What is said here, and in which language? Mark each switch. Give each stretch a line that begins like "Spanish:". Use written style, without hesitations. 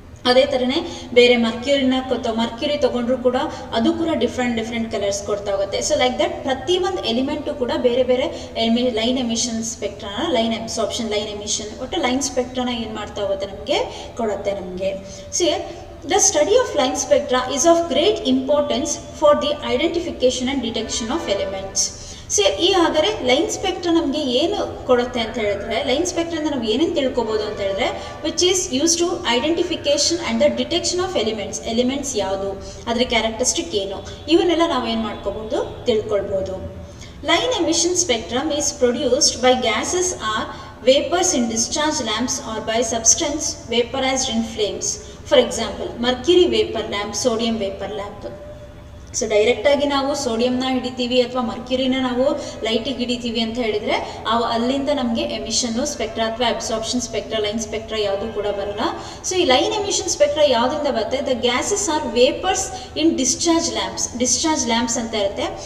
Kannada: ಅದೇ ಥರನೇ ಬೇರೆ ಮರ್ಕ್ಯೂರಿ ತೊಗೊಂಡ್ರು ಕೂಡ ಅದು ಕೂಡ ಡಿಫ್ರೆಂಟ್ ಕಲರ್ಸ್ ಕೊಡ್ತಾ ಹೋಗುತ್ತೆ. ಸೊ ಲೈಕ್ ದಟ್ ಪ್ರತಿಯೊಂದು ಎಲಿಮೆಂಟು ಕೂಡ ಬೇರೆ ಬೇರೆ line emission ಸ್ಪೆಕ್ಟ್ರಾನ, line absorption, line emission, ಒಟ್ಟು ಲೈನ್ ಸ್ಪೆಕ್ಟ್ರಾನ ಏನು ಮಾಡ್ತಾ ಹೋಗುತ್ತೆ ನಮಗೆ, ಕೊಡುತ್ತೆ ನಮಗೆ.
English: See The study of line spectra is of great importance for the identification and detection of elements.
Kannada: So ಈ ಹಾಗಾದರೆ ಲೈನ್ ಸ್ಪೆಕ್ಟ್ರಾ ನಮಗೆ ಏನು ಕೊಡುತ್ತೆ ಅಂತ ಹೇಳಿದ್ರೆ, ಲೈನ್ ಸ್ಪೆಕ್ಟ್ರಿಂದ ನಾವು ಏನೇನು ತಿಳ್ಕೊಬೋದು ಅಂತ ಹೇಳಿದ್ರೆ,
English: which is use to identification and the detection of elements
Kannada: ಯಾವುದು, ಅದರ ಕ್ಯಾರೆಕ್ಟರಿಸ್ಟಿಕ್ ಏನು, ಇವನ್ನೆಲ್ಲ ನಾವು ಏನು ಮಾಡ್ಕೋಬೋದು, ತಿಳ್ಕೊಳ್ಬೋದು.
English: Line emission spectrum is produced by gases or vapors in discharge lamps or by substance vaporized in flames. For example, mercury vapor lamp, sodium vapor lamp.
Kannada: So ಡೈರೆಕ್ಟಾಗಿ ನಾವು ಸೋಡಿಯಂನ ಹಿಡಿತೀವಿ ಅಥವಾ ಮರ್ಕ್ಯೂರಿನ ನಾವು ಲೈಟಿಗೆ ಹಿಡಿತೀವಿ ಅಂತ ಹೇಳಿದರೆ ಅಲ್ಲಿಂದ ನಮಗೆ ಎಮಿಷನ್ನು ಸ್ಪೆಕ್ಟ್ರಾ ಅಥವಾ ಅಬ್ಸಾರ್ಪ್ಷನ್ ಸ್ಪೆಕ್ಟ್ರಾ, ಲೈನ್ ಸ್ಪೆಕ್ಟ್ರಾ ಯಾವುದು ಕೂಡ ಬರಲ್ಲ. ಸೊ ಈ ಲೈನ್ ಎಮಿಷನ್ ಸ್ಪೆಕ್ಟ್ರಾ ಯಾವುದರಿಂದ ಬರುತ್ತೆ,
English: the gases or vapours in discharge lamps
Kannada: ಅಂತ ಇರುತ್ತೆ.